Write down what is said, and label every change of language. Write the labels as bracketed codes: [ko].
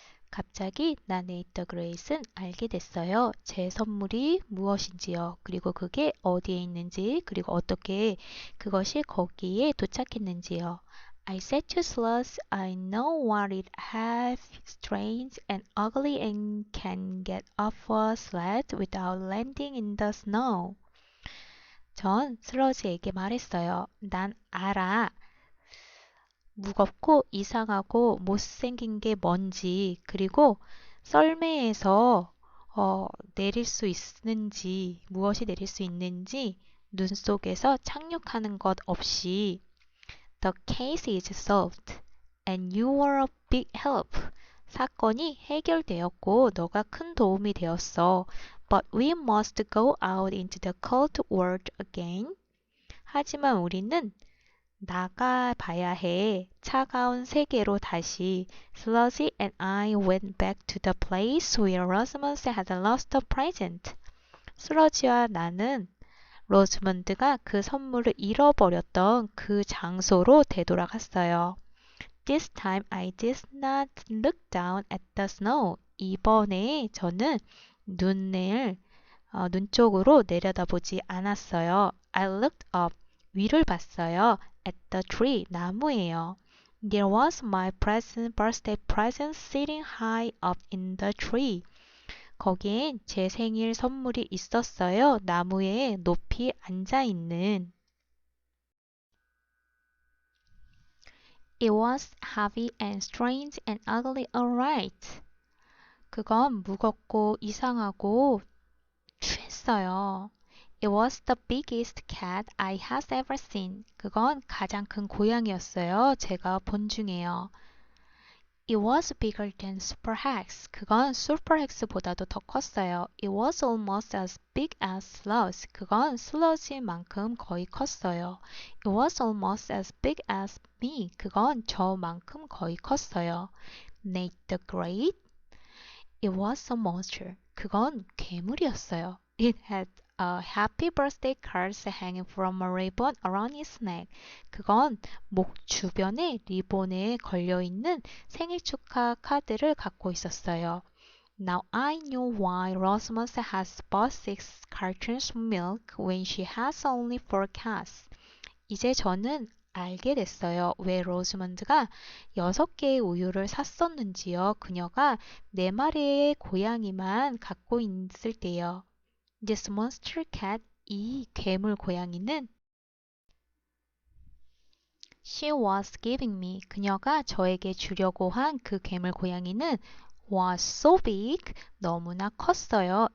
[ko] 갑자기 나 네이터 그레이스는 알게 됐어요. 제 선물이 무엇인지요. 그리고 그게 어디에 있는지, 그리고 어떻게 그것이 거기에 도착했는지요. [en] I said to Sludge, I know what it have, strange and ugly and can get off a sled without landing in the snow. [ko] 전 슬러지에게 말했어요. 난 알아. 무겁고 이상하고 못생긴 게 뭔지, 그리고 썰매에서 내릴 수 있는지, 무엇이 내릴 수 있는지 눈 속에서 착륙하는 것 없이 [en] The case is solved and you were a big help. [ko] 사건이 해결되었고 너가 큰 도움이 되었어. [en] But we must go out into the cold world again. [ko] 하지만 우리는 나가봐야 해. 차가운 세계로 다시. [en] Sludgy and I went back to the place where Rosamond had lost a present. [ko] 슬러지와 나는 로즈먼드가 그 선물을 잃어버렸던 그 장소로 되돌아갔어요. [en] This time I did not look down at the snow. [ko] 이번에 저는 눈 쪽으로 내려다보지 않았어요. [en] I looked up. [ko] 위를 봤어요. [en] At the tree. [ko] 나무예요. [en] There was my birthday present sitting high up in the tree. [ko] 거기엔 제 생일 선물이 있었어요. 나무에 높이 앉아있는. [en] It was heavy and strange and ugly, alright. [ko] 그건 무겁고 이상하고 취했어요. [en] It was the biggest cat I had ever seen. [ko] 그건 가장 큰 고양이였어요. 제가 본 중에요. [en] It was bigger than Super Hex. [ko] 그건 Super Hex보다도 더 컸어요. [en] It was almost as big as Sludge. [ko] 그건 슬러지만큼 거의 컸어요. [en] It was almost as big as me. [ko] 그건 저만큼 거의 컸어요. [en] Nate the Great. It was a monster. [ko] 그건 괴물이었어요. [en] It had happy birthday cards hanging from a ribbon around his neck. [ko] 그건 목 주변에 리본에 걸려있는 생일 축하 카드를 갖고 있었어요. [en] Now I knew why Rosamond has bought 6 cartons of milk when she has only 4 cats. [ko] 이제 저는 알게 됐어요. 왜 로즈먼드가 6개의 우유를 샀었는지요. 그녀가 4마리의 고양이만 갖고 있을 때요. [en] This monster cat, [ko] 이 괴물 고양이는 [en] She was giving me, [ko] 그녀가 저에게 주려고 한 그 괴물 고양이는 [en] was so big, [ko] 너무나 컸어요.